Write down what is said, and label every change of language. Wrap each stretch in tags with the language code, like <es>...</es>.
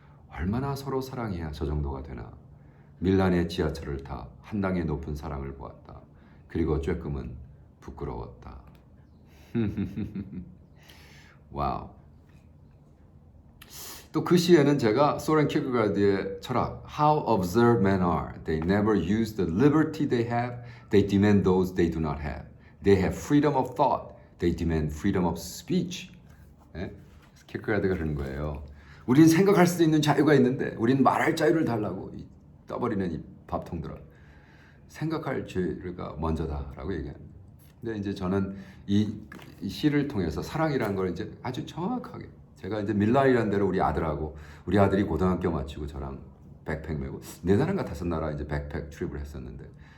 <ko>얼마나 서로 사랑해야 저 정도가 되나. 밀란의 지하철을 타 한당의 높은 사랑을 보았다. 그리고 쬐끔은 부끄러웠다. 와우. 또 그 시에는 제가 소렌 키르케가르드의 철학</ko> <en>How observed men are. They never use the liberty they have. They demand those they do not have. They have freedom of thought. They demand freedom of speech.</en> <ko>키르케가르드가 그러는 거예요. 우린 생각할 수도 있는 자유가 있는데 우린 말할 자유를 달라고. 떠버리는 이 밥통들아. 생각할 자유가 먼저다라고 얘기합니다. 근데 이제 저는 이 시를 통해서 사랑이라는 걸 이제 아주 정확하게, 제가 이제 밀란이라는 데로 우리 아들이 고등학교 마치고 저랑 백팩 메고 4나라인가 5나라 이제 백팩 트립을 했었는데</ko>